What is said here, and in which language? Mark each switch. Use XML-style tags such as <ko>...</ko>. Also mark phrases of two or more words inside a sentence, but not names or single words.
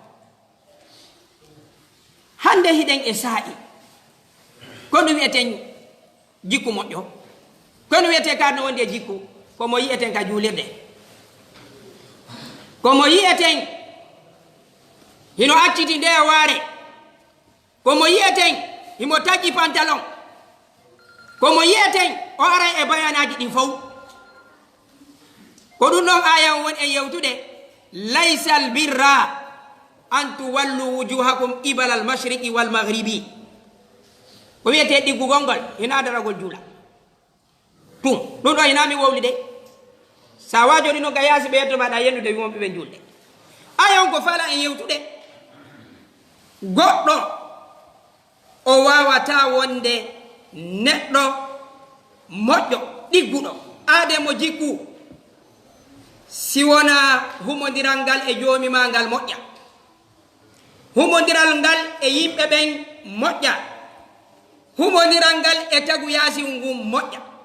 <ff>hande hiɗen e saa'i kono wiyeten jikku moƴƴo, kono wiyete karno wonde jikku, komo yiyeten ka juulirde, komo yiyeten hino acciti nde waare, komo yiyeten himo taggi pantalon, komo yiyeten o ara e bayanaji ɗin fof. ko ɗum ɗon aya woni e yewtude</ff> <ar>ليس البر أن تولوا وجوهكم قبل المشرق والمغرب.</ar> <ff>ko wiyete ɗiggugol ngol hina daragol juula ɗum ɗo hinami wowli de. sa wajoni no ga yaasi ɓe yetto maɗa yennude wimomɓe ɓe julde. aya on ko fala e yewtude goɗɗo o wawata wonde neɗɗo moƴƴo ɗigguɗo aademo jikku si wona humodiral ngal e joomi ma ngal moƴƴa, humodiral ngal e yimɓe ɓen moƴƴa, humodiral ngal e tagu yaasi ngum moƴƴa.</ff>